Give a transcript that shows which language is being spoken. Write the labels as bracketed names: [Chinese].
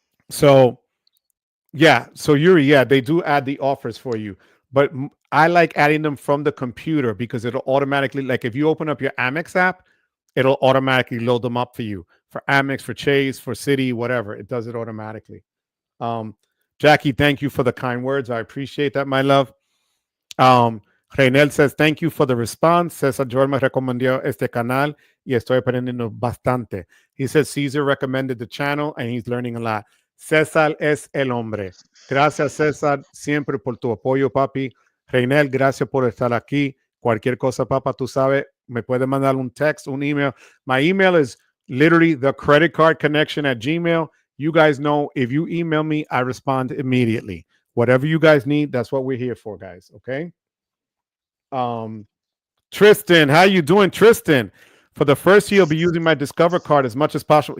[English] So Yuri, yeah, they do add the offers for you, but I like adding them from the computer because it'll automatically, like if you open up your Amex app, it'll automatically load them up for you for Amex, for Chase, for Citi, whatever. It does it automatically. Jackie, thank you for the kind words. I appreciate that, my love. Reinel says, thank you for the response. [Spanish] Cesar Joel me recomendó este canal y estoy aprendiendo bastante. [English] He says Caesar recommended the channel and he's learning a lot. [Spanish] Cesar es el hombre. Gracias, Cesar, siempre por tu apoyo, papi. Reinel, gracias por estar aquí. Cualquier cosa, papá, tú sabes, me puede mandar un text, un email. [English] My email is literally thecreditcardconnection@gmail. You guys know if you email me, I respond immediately. Whatever you guys need, that's what we're here for, guys. Okay. Tristan, how you doing, Tristan? For the first year, I'll be using my Discover card as much as possible.